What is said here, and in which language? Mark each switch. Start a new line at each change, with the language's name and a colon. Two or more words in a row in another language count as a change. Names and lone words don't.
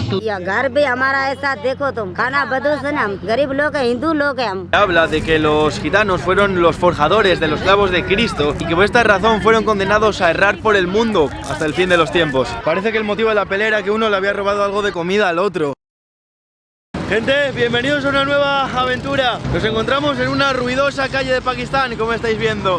Urdu: یا گھر بھی ہمارا ایسا دیکھو تم، خانہ بدوش ہے نا، ہم غریب لوگ ہیں، ہندو لوگ ہیں ہم.
Spanish: Habla de que los gitanos fueron los forjadores de los clavos de Cristo y que por esta razón fueron condenados a errar por el mundo hasta el fin de los tiempos. Parece que el motivo de la pelea era que uno le había robado algo de comida al otro. Gente, bienvenidos a una nueva aventura. Nos encontramos en una ruidosa calle de Pakistán, como estáis viendo.